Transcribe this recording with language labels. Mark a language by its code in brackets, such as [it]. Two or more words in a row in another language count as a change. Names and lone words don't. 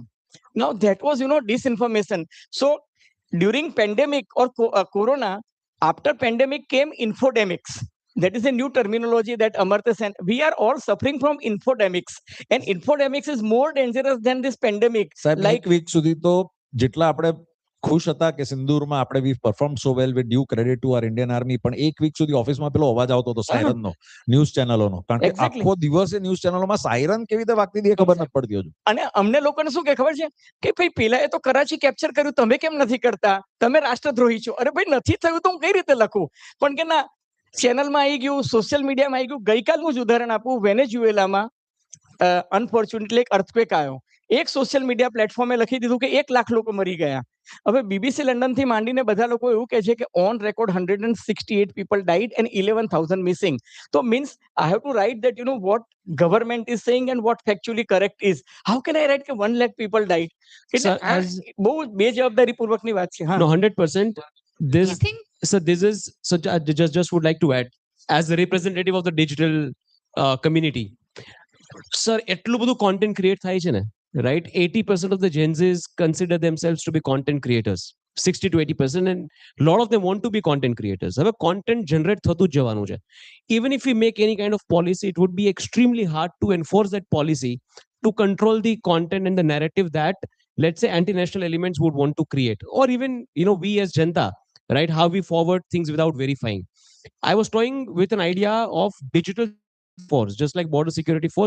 [en] Now that was, you know, disinformation. So during pandemic or corona, after pandemic came infodemics. That is a new terminology that Amartya said. We are all suffering from infodemics, and infodemics is more dangerous than this pandemic. [gu] સાહેબ [en] Like, [gu] એક વીક સુધી તો જેટલા આપણે ખુશ હતા કે સિંદૂરમાં આપણે [en] we perform so well with due credit to our Indian Army [gu] પણ એક વીક સુધી ઓફિસમાં પેલો અવાજ આવતો હતો સાયરનનો [en] news channelsનો [gu] કારણ કે [en] Exactly. [gu] આખો દિવસે [en] news channelsમાં [gu] સાયરન કેવી રીતે વાગતી હતી એ ખબર નથી પડતી હજુ અને અમને લોકોને શું કે ખબર છે કે ભાઈ પેલાએ તો કરાચી કેપ્ચર કર્યું, તમે કેમ નથી કરતા? તમે રાષ્ટ્રદ્રોહી છો. અરે ભાઈ, નથી થયું તો હું કઈ રીતે લખું? પણ કે ના, ચેનલમાં આવી ગયું, [en] social mediaમાં [gu] આવી ગયું. ગઈકાલનું જ ઉદાહરણ આપું, વેનેઝુએલામાં અનફોર્ચ્યુનેટલી એક અર્થક્વેક આવ્યો. એક [en] social media platformે [gu] લખી દીધું કે 1 લાખ લોકો મરી ગયા. હવે બીબીસી લંડન થી માંડીને બધા લોકો એવું કહે છે કે [en] on record 168 people died and 11,000 missing. So means I have to write that, you know, what government is saying and what factually correct is. How can I write કે 1 lakh people died? [gu] એટલે [en] Sir, [gu] આ બહુ બેજવાબદારી પૂર્વકની વાત છે. હા. [en] No, 100%. This, I think so this is such. Just would like to add, as the representative of the digital community, sir, [gu] એટલું બધું [en] content create [gu] થાય છે ને, [en] right? 80% of the Gen Zs consider themselves to be content creators. 60 to 80%, and a lot of them want to be content creators. [gu] હવે [en] content generate [gu] થતું જ જવાનું છે. [en] Even if we make any kind of policy, it would be extremely hard to enforce that policy to control the content and the narrative that, let's say, anti-national elements would want to create, or even, you know, we as Janta, right, how we forward things without verifying. I was toying with an idea of digital force, just like border security force.